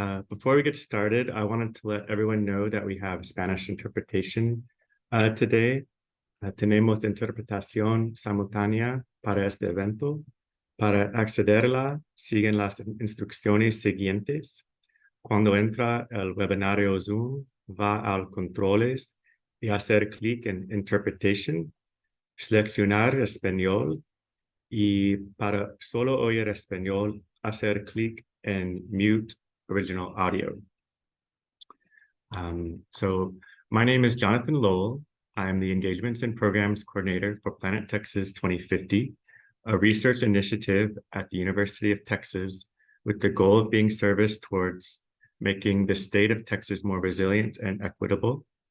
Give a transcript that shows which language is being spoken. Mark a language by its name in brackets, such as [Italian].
[English] Before we get started, I wanted to let everyone know that we have Spanish interpretation today. [Spanish] Tenemos interpretación simultánea para este evento. Para accederla, siguen las instrucciones siguientes. Cuando entra el webinario Zoom, va al controles y hacer clic en Interpretation, seleccionar español y para solo oír español, hacer clic en Mute Original Audio. [English] So my name is Jonathan Lowell. I'm the Engagements and Programs Coordinator for Planet Texas 2050, a research initiative at the University of Texas with the goal of being service towards making the state of Texas more resilient and equitable.